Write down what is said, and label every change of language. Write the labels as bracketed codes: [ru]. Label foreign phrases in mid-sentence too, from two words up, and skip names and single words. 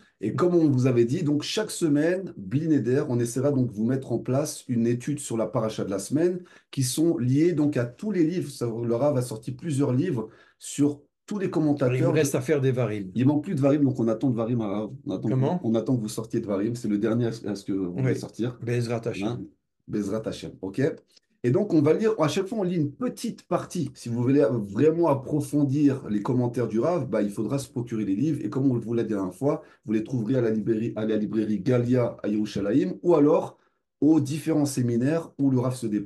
[fr] Et comme on vous avait dit, donc chaque semaine, Blinéder, on essaiera donc de vous mettre en place une étude sur la paracha de la semaine qui sont liées donc à tous les livres. Le Rav a sorti plusieurs livres sur tous les Alors, il vous commentateurs. reste à faire des varim. Il manque plus de Varim, donc on attend de Varim à Rav. Comment? On attend que vous sortiez de Varim. C'est le dernier à ce que vous voulez Oui, sortir. Bezrat Hein? Hashem. [he] בעזרת השם, [fr] ok? Et donc, on va lire, à chaque fois, on lit une petite partie. Si vous voulez vraiment approfondir les commentaires du Rav, bah, il faudra se procurer les livres. Et comme on vous l'a dit la dernière fois, vous les trouverez à la librairie Galia à Yerushalayim ou alors aux différents séminaires où le Rav se déplace.